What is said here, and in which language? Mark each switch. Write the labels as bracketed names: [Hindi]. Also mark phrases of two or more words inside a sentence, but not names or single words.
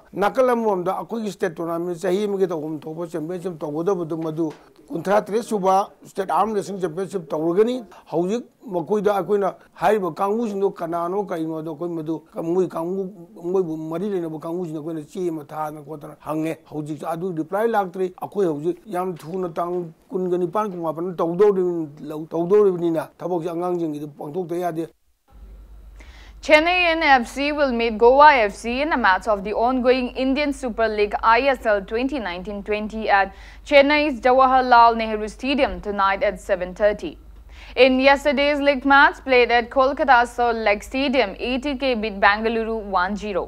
[Manipuri] ꯅꯥꯀꯜ ꯑꯃꯔꯣꯝꯗ ꯑꯩꯈꯣꯏꯒꯤ [English] state tournament [Manipuri] ꯆꯍꯤ ꯑꯃꯒꯤ ꯇꯧꯐꯝ ꯊꯣꯛꯄ ꯆꯦꯝꯄꯤꯌꯟꯁꯤꯞ ꯇꯧꯒꯗꯕꯗꯨ ꯃꯗꯨ 53 ꯁꯨꯕ ꯁ꯭ꯇꯦꯠ ꯑꯥꯔꯝ ꯔꯦꯁꯂꯤꯡ ꯆꯦꯝꯄꯤꯌꯟꯁꯤꯞ ꯇꯧꯔꯒꯅꯤ ꯍꯧꯖꯤꯛ ꯃꯈꯣꯏꯗ ꯑꯩꯈꯣꯏꯅ ꯍꯥꯏꯔꯤꯕ ꯀꯥꯡꯕꯨꯁꯤꯡꯗꯣ ꯀꯅꯥꯅꯣ ꯀꯔꯤꯅꯣꯗꯣ ꯑꯩꯈꯣꯏ ꯃꯗꯨ ꯃꯣꯏꯕꯨ ꯃꯔꯤ ꯂꯩꯅꯕ ꯀꯥꯡꯕꯨꯁꯤꯡꯗ ꯑꯩꯈꯣꯏꯅ ꯆꯦ ꯑꯃ ꯊꯥꯗꯅ ꯈꯣꯠꯇꯅ ꯍꯪꯉꯦ ꯍꯧꯖꯤꯛꯁꯨ ꯑꯗꯨ ꯔꯤꯄ꯭ꯂꯥꯏ ꯂꯥꯛꯇ꯭ꯔꯤ ꯑꯩꯈꯣই ꯍꯧꯖꯤꯛ ꯌꯥꯝ ꯊꯨꯅ ꯇꯥꯡ 19 18 ꯇꯧꯗꯧꯔꯤꯕꯅꯤꯅ ꯊꯕꯛꯁꯤ ꯑꯉꯥꯡꯁꯤꯡꯒꯤꯗ ꯄꯥꯡꯊꯣꯛꯇ ꯌꯥꯗꯦ. [English] Chennai FC will meet Goa FC in a match of the ongoing Indian Super League ISL 2019-20 at Chennai's Jawaharlal Nehru Stadium tonight at 7:30. In yesterday's league match played at Kolkata's Salt Lake Stadium, ATK beat Bengaluru 1-0.